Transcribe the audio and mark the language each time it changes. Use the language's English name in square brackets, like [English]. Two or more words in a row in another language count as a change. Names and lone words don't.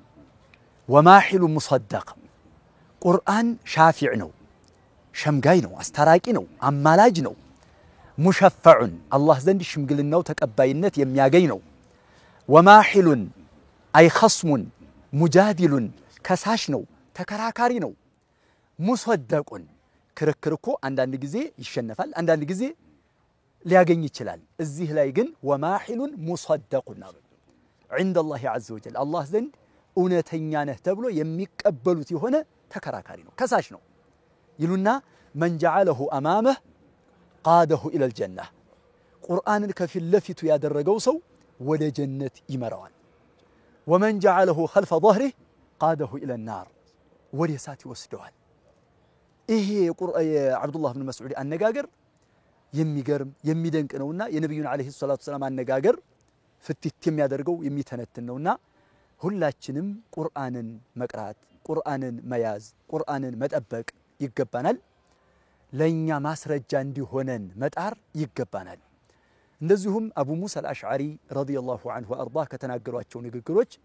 [Arabic] وماحل مصدق። [Amharic] ቁርአን ሻፊዕ ነው፣ ሸምጋይ ነው፣ አስታራቂ ነው፣ አማላጅ ነው። ሙሸፈዑን አላህ ዘንድ ሽምግልናው ተቀባይነት የሚያገኝ ነው። [Arabic] وماحل أي خصم مجادل [Amharic] ከሳሽ ነው፣ ተከራካሪ ነው። ሙሰደቁን ክርክር እኮ አንዳንድ ጊዜ ይሸነፋል፣ አንዳንድ ጊዜ ሊያገኝ ይችላል። እዚህ ላይ ግን [Arabic] وماحل مصدق [Amharic] ነው [Arabic] عند الله عز وجل الله [Amharic] ዘንድ እውነተኛ ነህ ተብሎ የሚቀበሉት የሆነ ተከራካሪ ነው፣ ከሳሽ ነው ይሉና [Arabic] من جعله امامه قاده الى الجنه [Amharic] ቁርአንን ከፊት ለፊቱ ያደረገው ሰው ወደ ጀነት ይመራዋል። [Arabic] ومن جعله خلف ظهره قاده الى النار [Amharic] ወደ እሳት ይወስደዋል። ይሄ የአብዱላህ ኢብኑ መስዑድ አነጋገር የሚገርም የሚደንቅ ነውና የነብዩን [Arabic] عليه الصلاة السلام [Amharic] አነጋገር ፍትት የሚያደርገው የሚተነትን ነውና ሁላችንም ቁርአንን መቅራት፣ ቁርአንን መያዝ፣ ቁርአንን መጠበቅ ይገባናል። ለኛ ማስረጃ እንዲሆነን መጣር ይገባናል። እንደዚሁም አቡ ሙሳ አልአሽዓሪ [Arabic] رضي الله عنه وأرضاه [Amharic] ከተናገሯቸው ንግግሮች